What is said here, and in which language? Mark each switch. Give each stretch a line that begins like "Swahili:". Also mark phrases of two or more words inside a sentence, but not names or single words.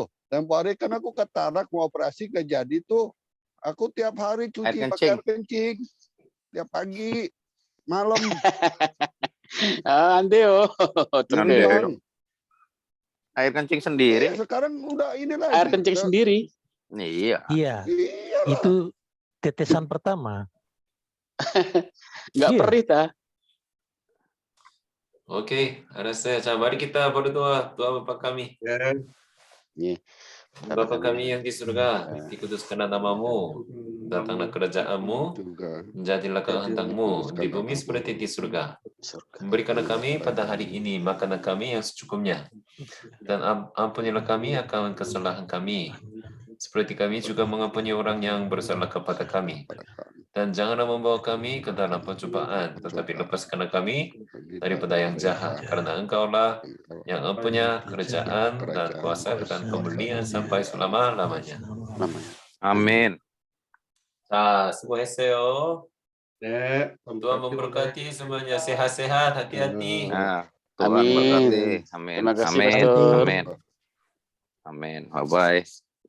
Indonesian: Tempo hari kan aku katarak mau operasi gak jadi tuh. Aku tiap hari cuci Air pakai air kencing. Tiap pagi, malam. Andeo. Andeo. Air kencing sendiri. Sekarang udah ini lagi. Air kencing sendiri. Iya. Iya, Iya. itu tetesan pertama. Nggak Iya. perih ta. Oke,
Korean: 알았어요. 자,
Indonesian: mari kita berdoa. Doa Bapa kami. Ya. Bapa kami yang di surga, dikuduskanlah namamu, datanglah kerajaanmu, Juga. jadilah kehendakmu di bumi seperti di surga. Surga. Berikanlah kami pada hari ini makanan kami yang secukupnya, dan ampunilah kami akan kesalahan kami, seperti kami juga mengampuni orang yang bersalah kepada kami. kepada kami. Dan janganlah membawa kami ke dalam pencobaan, tetapi lepaskanlah kami daripada yang jahat. Karena Engkaulah yang punya kerajaan dan kuasa dan kemuliaan sampai selama-lamanya. Amin. Nah,
Korean: 수고했어요. 네,
Indonesian: Tuhan memberkati semuanya, sehat-sehat, hati-hati. Nah, Tuhan Amin. berkati. Amin. Terima kasih, Amin. Pastor. Amin. Amin. Bye-bye.